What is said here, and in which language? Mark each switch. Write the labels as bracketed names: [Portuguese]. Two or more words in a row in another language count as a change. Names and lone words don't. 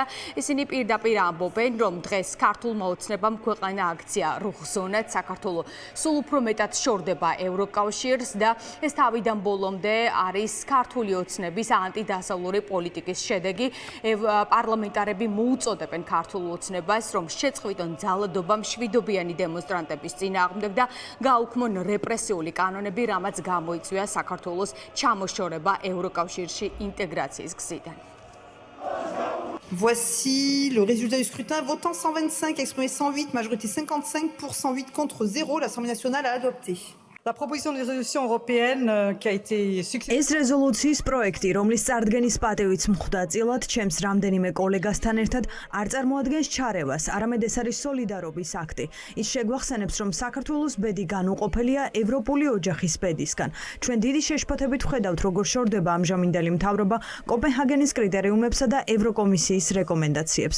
[Georgian] ისინი პირდაპირ ამბობენ, რომ დღეს ქართულმა ოცნებამ ქვეყანა აქცია რუხ-ზონად, საქართველო სულ უფრო მეტად შორდება ევროკავშირს და ეს თავიდან ბოლომდე არის ქართული ოცნების ანტიდასავლური პოლიტიკის შედეგი. პარლამენტარები მოუწოდებენ ქართულ ოცნებას, რომ შეწყვიტონ ძალადობა მშვიდობიანი დემონსტრანტების წინააღმდეგ და გააუქმონ რეპრესიული კანონები, რამაც გამოიწვია საქართველოს ჩამოშორება ევროკავშირში ინტეგრაციის გზიდან. [French] Voici le résultat du scrutin. Votant 125, exprimé 108, majorité 55 pour 108 contre 0. L'Assemblée nationale a adopté. La proposition de résolution européenne qui a été successfully. [Georgian] ეს რეზოლუციის პროექტი, რომლის წარდგენის პატივიც მხდა წილად, ჩემს რამდენიმე კოლეგასთან ერთად არ წარმოადგენს ჩარევას, არამედ ეს არის სოლიდარობის აქტი. ის შეგვახსენებს, რომ საქართველოს ბედი განუყოფელია ევროპული ოჯახის ბედისგან. ჩვენ დიდი შეშფოთებით ვხედავთ, როგორ შორდება ამჟამინდელი მთავრობა კოპენჰაგენის კრიტერიუმებსა და ევროკომისიის რეკომენდაციებს.